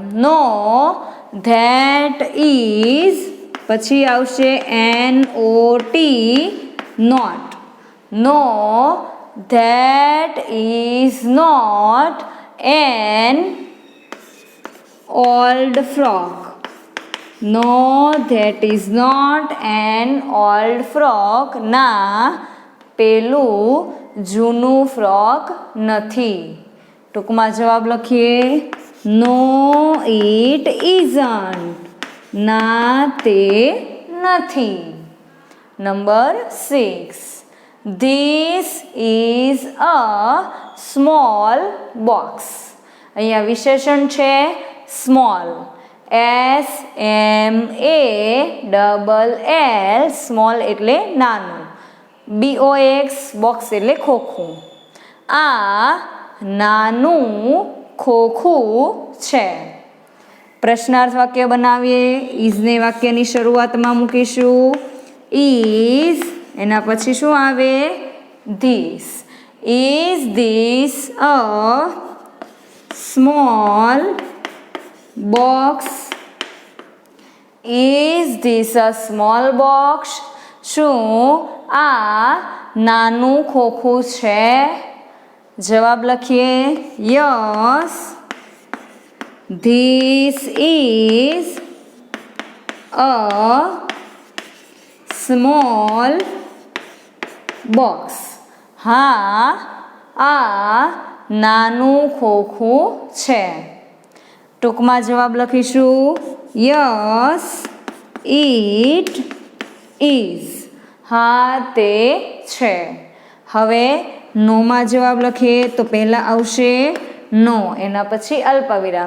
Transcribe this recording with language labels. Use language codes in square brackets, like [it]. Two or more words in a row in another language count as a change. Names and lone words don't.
[en] no that is [gu] પછી આવશે [en] NOT, not. no that is not an old frock. No, that is not an old frock. [gu] ના, પેલું જૂનું ફ્રોક નથી. ટૂંકમાં જવાબ લખીએ [en] no it isn't. [gu] ના, તે નથી. નંબર 6. [en] This is a small box. [gu] અહીંયા વિશેષણ છે સ્મોલ. SMALL. સ્મોલ એટલે નાનું. BOX, બોક્સ એટલે ખોખું. આ નાનું ખોખું છે. પ્રશ્નાર્થ વાક્ય બનાવીએ. ઇઝને વાક્યની શરૂઆતમાં મૂકીશું. ઇઝ એના પછી શું આવે? [en] this. is this a small box? Is this a small box? [gu] શું આ નાનું ખોખું છે? જવાબ લખીએ યસ, [en] this is a small box. [gu] હા, આ નાનું ખોખું છે. ટૂંકમાં જવાબ લખીશું [en] yes, it is. [gu] હા તે છે. હવે નોમાં જવાબ લખીએ તો પહેલાં આવશે નો, એના પછી અલ્પવિરામ.